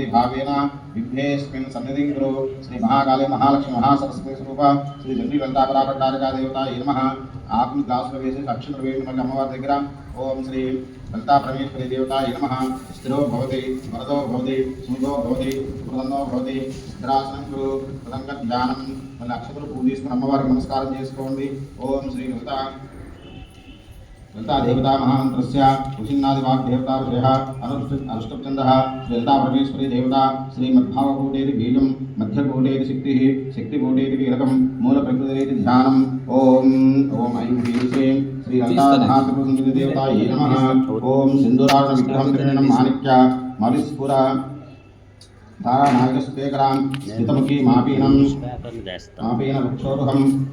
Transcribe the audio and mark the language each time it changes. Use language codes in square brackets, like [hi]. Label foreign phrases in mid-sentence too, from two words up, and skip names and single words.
[sa] భావేన విఘ్నేస్మిన్ సన్నిధిం గురు శ్రీ మహాకాళీ మహాలక్ష్మి మహాసరస్వతి స్వరూప శ్రీ చండీ లలితా పరావతారికా దేవత ఏ నమః [te] ఆకుని గ్లాసులో వేసి అక్షతలు వేయండి మళ్ళీ అమ్మవారి దగ్గర [sa] ఓం శ్రీ లలితా పరమేశ్వరి దేవత ఏ నమః స్థిరో భవతి వరదో భవతి సుముఖో భవతి ప్రసన్నో భవతి స్థిరాసనం గురు ప్రదంగ ధ్యానం [te] మళ్ళీ అక్షతలు పూజ తీసుకుని అమ్మవారికి నమస్కారం చేసుకోండి [sa] ఓం శ్రీ లలితా देवता महामंत्रस्य उचिन्नादि वाग्देवता विषयः अनुष्टुप्छन्दः ललिता परमेश्वरी देवता श्रीमद्भावकूटेति बीजं मध्यकूटेति शक्तिः शक्तिकूटेति कीलकं मूलप्रकृतिरेति ध्यानम् ओम ओम ऐं ह्रीं श्रीं श्री ललिता महात्रिपुरसुन्दरी देवता ये नमः ओम सिन्दूरारुण विग्रहं त्रिणं माणिक्य मविस्फुर तारानायकस्तेकरां स्थितमुखी मापीनं वृक्षोरुहं